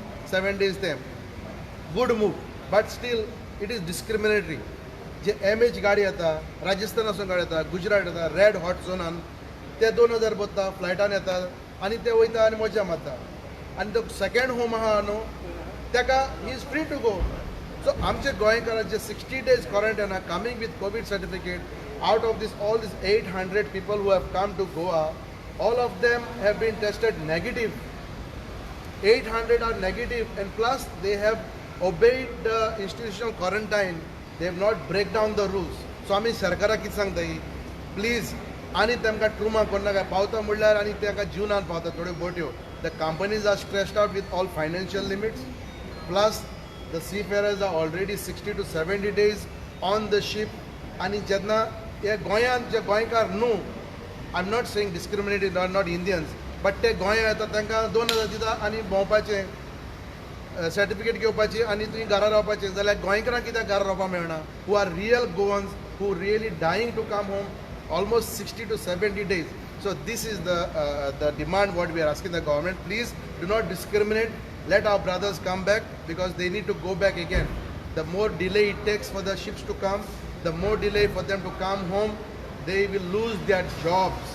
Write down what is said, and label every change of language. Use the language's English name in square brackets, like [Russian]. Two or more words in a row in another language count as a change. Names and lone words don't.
[Konkani] 7 days ते [English] good move but still it is discriminatory [Konkani] जे MH गाडी येता राजस्थान वचून गाडी येता गुजरात येता [English] red hot [Konkani] झोनान ते 2000 बसता फ्लायटान येतात आनी ते वयता आनी मजा मारता आनी तो [English] second home [Konkani] आहा न्हू ताका ही [English] is free to go so [Konkani] आमचे गोंयकारांचे [English] 60 days quarantine coming with Covid certificate out of this all this 800 people who have come to Goa all of them have been tested negative 800 are negative and plus they have obeyed the institutional quarantine they have not break down the rules so [Konkani] आमी सरकाराक कितें सांगताय प्लीज आनी तांकां ट्रुमा कोन्नाका पावता म्हणल्यार आनी तांकां जीवनान पावता थोड्यो बोट्यो [English] the companies are stressed out with all financial limits plus the seafarers are already 60 to 70 days on the ship [Konkani] आनी जेन्ना हे गोंयांत जे गोंयकार न्हू [English] I am not saying discriminating not Indians, but [Konkani] ते गोंया येता तांकां 2000 दिता आनी भोंवपाचें सर्टिफिकेट घेवपाची आनी तुवें घरा रावपाचें, जाल्यार गोंयकारांक कित्याक घरा रावपाक मेळना? [English] who are real Goans who really dying to come home almost 60 to 70 days. So this is the demand what we are asking the government. Please do not discriminate. Let our brothers come back because they need to go back again. The more delay it takes for the ships to come, the more delay for them to come home, they will lose their jobs.